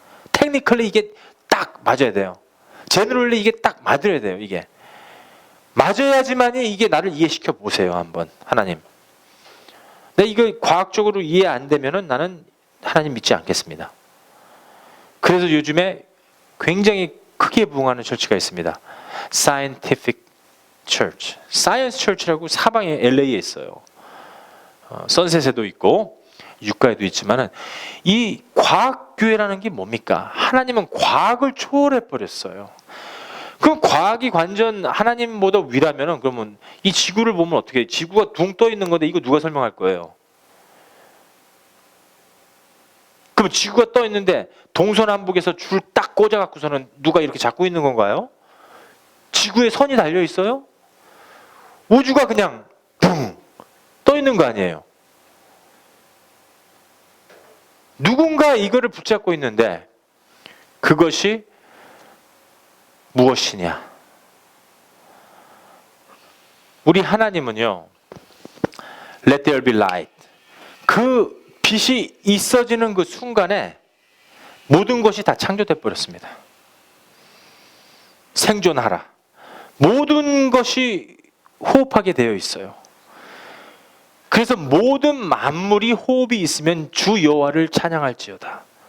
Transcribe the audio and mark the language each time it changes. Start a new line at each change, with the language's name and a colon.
Korean: 테크니컬리 이게 딱 맞아야 돼요. 제너럴리 이게 딱 맞아야 돼요. 이게 맞아야지만이 이게 나를 이해시켜 보세요. 한번 하나님. 근데 이거 과학적으로 이해 안 되면은 나는 하나님 믿지 않겠습니다. 그래서 요즘에 굉장히 크게 부흥하는 처치가 있습니다. Scientific Church, Science Church라고 사방에 LA에 있어요. 선셋에도 있고 유가에도 있지만은 이 과학교회라는 게 뭡니까? 하나님은 과학을 초월해 버렸어요. 그럼 과학이 완전 하나님보다 위라면은 그러면 이 지구를 보면 어떻게 해요? 지구가 둥 떠 있는 건데 이거 누가 설명할 거예요? 그럼 지구가 떠 있는데 동서남북에서 줄 딱 꽂아 갖고서는 누가 이렇게 잡고 있는 건가요? 지구에 선이 달려 있어요? 우주가 그냥 붕 떠 있는 거 아니에요? 누군가 이거를 붙잡고 있는데 그것이 무엇이냐? 우리 하나님은요,
English: Let there be light.
Korean: 그 빛이 있어지는 그 순간에 모든 것이 다 창조돼 버렸습니다. 생존하라. 모든 것이 호흡하게 되어 있어요. 그래서 모든 만물이 호흡이 있으면 주 여호와를 찬양할지어다.